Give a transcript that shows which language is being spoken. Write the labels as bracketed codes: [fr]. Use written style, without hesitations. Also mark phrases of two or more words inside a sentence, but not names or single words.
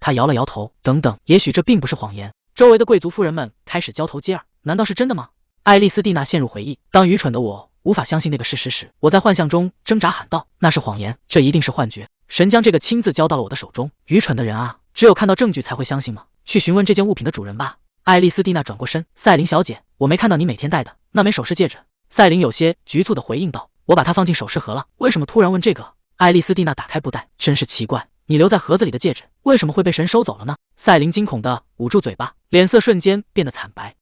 [zh] 他搖了搖頭：“等等，也許這並不是謊言。”周圍的貴族夫人們開始交頭接耳：“難道是真的嗎？” 艾莉絲蒂娜陷入回憶：“當愚蠢的我無法相信那個事實時，我在幻象中掙扎喊道：那是謊言，這一定是幻覺。神將這個親自交到了我的手中。愚蠢的人啊，只有看到證據才會相信嗎？去詢問這件物品的主人吧。” 艾莉絲蒂娜轉過身：“赛琳小姐，我沒看到你每天戴的那枚首飾戒指。” 赛琳有些局促地回應道：“我把它放進首飾盒了，為什麼突然問這個？” 艾莉絲蒂娜打開布袋，真是奇怪，你留在盒子裡的戒指為什麼會被神收走了呢？赛琳驚恐地捂住嘴巴，臉色瞬間變得慘白。